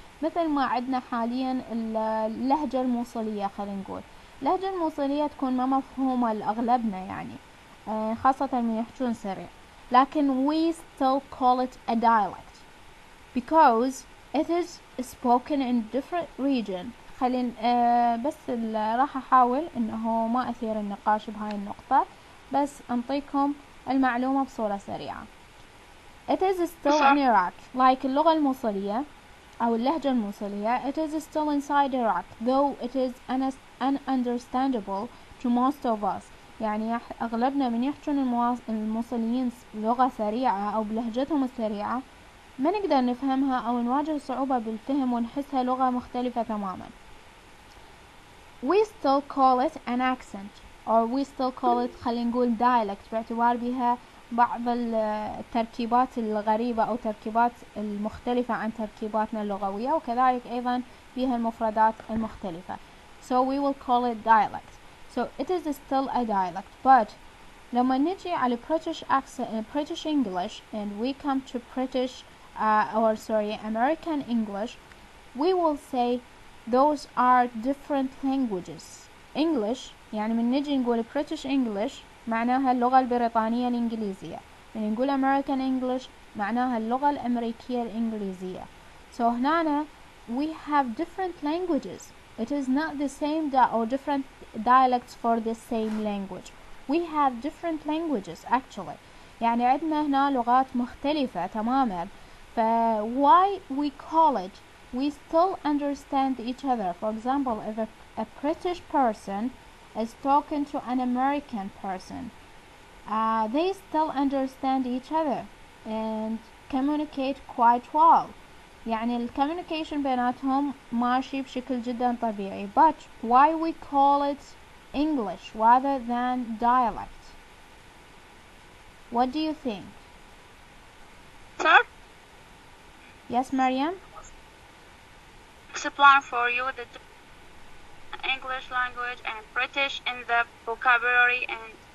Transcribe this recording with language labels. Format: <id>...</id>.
<ar>مثل ما عندنا حاليا اللهجة الموصلية، خلينا نقول اللهجة الموصلية تكون ما مفهومة لأغلبنا، يعني خاصة من يحجون سريع، لكن</ar> <en>we still call it a dialect because it is spoken in different region.</en> <ar>بس راح أحاول إنه ما أثير النقاش بهاي النقطة، بس أنطيكم المعلومة بصورة سريعة.</ar> <en>It is still in Iraq like</en> <ar>اللغة الموصلية أو اللهجة الموصلية.</ar> <en>It is still inside Iraq though it is ununderstandable to most of us.</en> <ar>يعني أغلبنا من يحجون الموصليين لغة سريعة أو بلهجتهم السريعة ما نقدر نفهمها أو نواجه صعوبة بالفهم ونحسها لغة مختلفة تماما.</ar> <en>We still call it</en> <ar>an accent or we still call it خلينا نقول dialect باعتبار بها بعض التركيبات الغريبة أو تركيبات المختلفة عن تركيباتنا اللغوية، وكذلك أيضا بها المفردات المختلفة.</ar> <en>So we will call it dialect. So it is still a dialect. But</en> <ar>لما نجي على</ar> <en>British accent, British English, and we come to British American English, we will say those are different languages.</en> <ar>English يعني من نجي نقول British English معناها اللغة البريطانية الإنجليزية، من نقول American English معناها اللغة الأمريكية الإنجليزية.</ar> <en>So</en> <ar>هنا</ar> <en>we have different languages. It is not the same or different dialects for the same language. We have different languages actually.</en> <ar>يعني عندنا هنا لغات مختلفة تماما.</ar> <en>ف why we call it, we still understand each other. For example, if a British person is talking to an American person, they still understand each other and communicate quite well.</en> <ar>يعني ال communication بيناتهم ماشي بشكل جدا طبيعي.</ar> <en>But why we call it English rather than dialect? What do you think? Sir, Yes, Mariam? explain for you the English language and British in the vocabulary and</en>